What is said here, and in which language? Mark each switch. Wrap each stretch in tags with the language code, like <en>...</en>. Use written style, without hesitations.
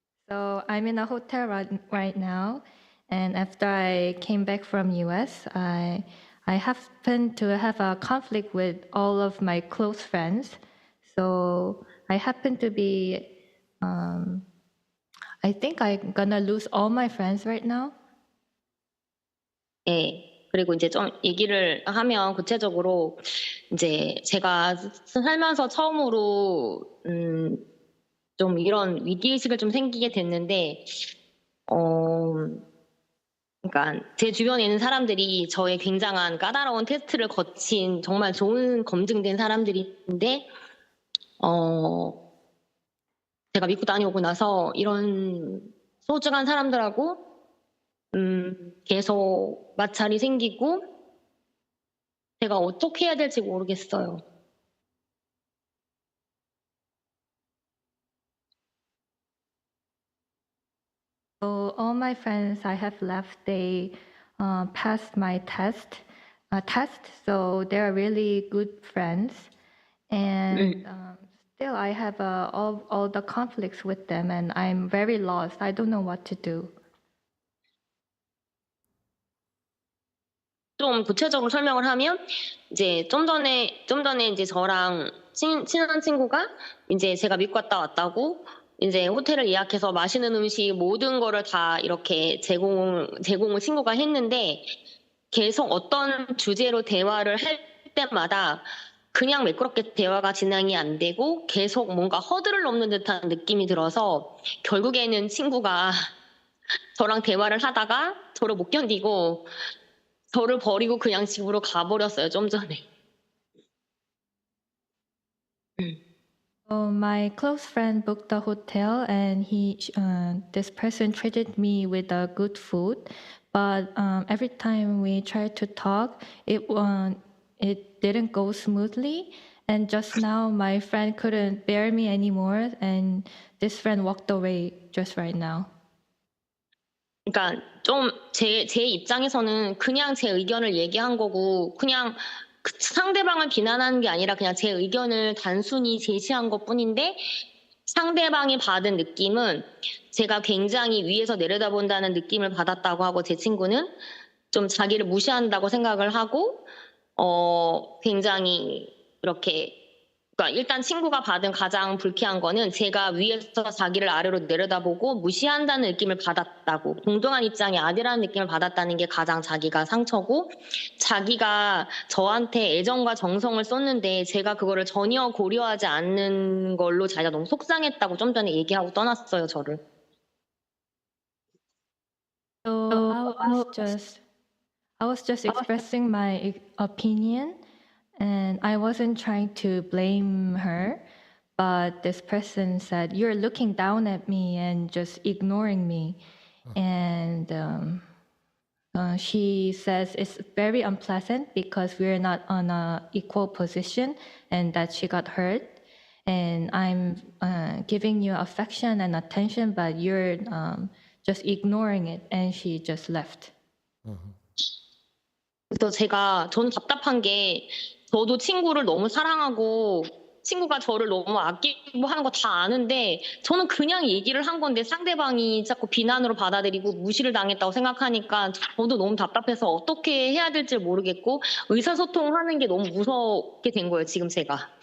<en>So I'm in a hotel right now, and after I came back from US, I happened to have a conflict with all of my close friends. So I happen to be, I think I'm gonna lose all my friends right now.</en> <ko>네. 그리고 이제 좀 얘기를 하면 구체적으로 이제 제가 살면서 처음으로 좀 이런 위기의식을 좀 생기게 됐는데 그러니까 제 주변에 있는 사람들이 저의 굉장한 까다로운 테스트를 거친 정말 좋은 검증된 사람들인데 제가 미국 다녀오고 나서 이런 소중한 사람들하고 계속 마찰이 생기고 제가 어떻게 해야 될지 모르겠어요.</ko> <en>So all my friends I have left, they passed my test, so they're really good friends. And still I have all the conflicts with them, and I'm very lost. I don't know what to do.</en> <ko>좀 구체적으로 설명을 하면 이제 좀 전에 이제 저랑 친한 친구가 이제 제가 미국 갔다 왔다고 이제 호텔을 예약해서 맛있는 음식 모든 거를 다 이렇게 제공을 친구가 했는데 계속 어떤 주제로 대화를 할 때마다 그냥 매끄럽게 대화가 진행이 안 되고 계속 뭔가 허들을 넘는 듯한 느낌이 들어서 결국에는 친구가 저랑 대화를 하다가 저를 못 견디고 저를 버리고 그냥 집으로 가버렸어요, 좀 전에.</ko> <en>So my close friend booked a hotel, and this person treated me with good food. But every time we tried to talk, it didn't go smoothly. And just now, my friend couldn't bear me anymore, and this friend walked away just right now.</en> <ko>그러니까 좀 제 입장에서는 그냥 제 의견을 얘기한 거고 그냥 상대방을 비난하는 게 아니라 그냥 제 의견을 단순히 제시한 것뿐인데 상대방이 받은 느낌은 제가 굉장히 위에서 내려다본다는 느낌을 받았다고 하고 제 친구는 좀 자기를 무시한다고 생각을 하고 굉장히 이렇게 그러니까 일단 친구가 받은 가장 불쾌한 거는 제가 위에서 자기를 아래로 내려다보고 무시한다는 느낌을 받았다고, 동등한 입장이 아니라는 느낌을 받았다는 게 가장 자기가 상처고, 자기가 저한테 애정과 정성을 쏟는데 제가 그거를 전혀 고려하지 않는 걸로 자기가 너무 속상했다고 좀 전에 얘기하고 떠났어요, 저를.</ko> <en>So I was just expressing my opinion, and I wasn't trying to blame her. But this person said, "You're looking down at me and just ignoring me," and she says it's very unpleasant because we're not on a equal position, and that she got hurt. And I'm giving you affection and attention, but you're just ignoring it. And she just left.</en> <ko>그래서 저는 답답한 게, 저도 친구를 너무 사랑하고 친구가 저를 너무 아끼고 하는 거 다 아는데 저는 그냥 얘기를 한 건데 상대방이 자꾸 비난으로 받아들이고 무시를 당했다고 생각하니까 저도 너무 답답해서 어떻게 해야 될지 모르겠고 의사소통하는 게 너무 무섭게 된 거예요, 지금 제가.</ko>